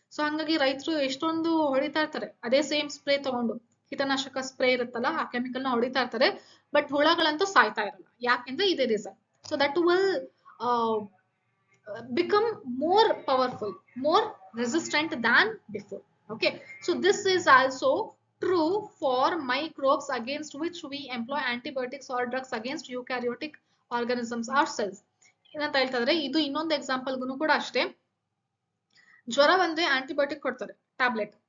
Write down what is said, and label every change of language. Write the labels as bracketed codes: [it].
[kn] So ಹಂಗಾಗಿ ರೈತರು ಎಷ್ಟೊಂದು ಹೊಡಿತಾ ಇರ್ತಾರೆ, ಅದೇ ಸೇಮ್ ಸ್ಪ್ರೇ ತಗೊಂಡು, ಕೀಟನಾಶಕ ಸ್ಪ್ರೇ ಇರುತ್ತಲ್ಲ ಆ ಕೆಮಿಕಲ್ ನ ಹೊಡಿತಾ ಇರ್ತಾರೆ. ಬಟ್ ಹುಳಗಳಂತೂ ಸಾಯ್ತಾ ಇರಲ್ಲ. ಯಾಕೆಂದ್ರೆ ಇದೇ reason. [en] So that will become more powerful, more resistant than before. Okay, so this is also true for microbes against which we employ antibiotics or drugs against eukaryotic organisms or cells. [kn] ಏನಂತ ಹೇಳ್ತಾ ಇದ್ರೆ, ಇದು ಇನ್ನೊಂದು ಎಕ್ಸಾಂಪಲ್ಗೂ ಕೂಡ ಅಷ್ಟೇ. ಜ್ವರ ಬಂದ್ರೆ antibiotic ಕೊಡ್ತಾರೆ, ಟ್ಯಾಬ್ಲೆಟ್.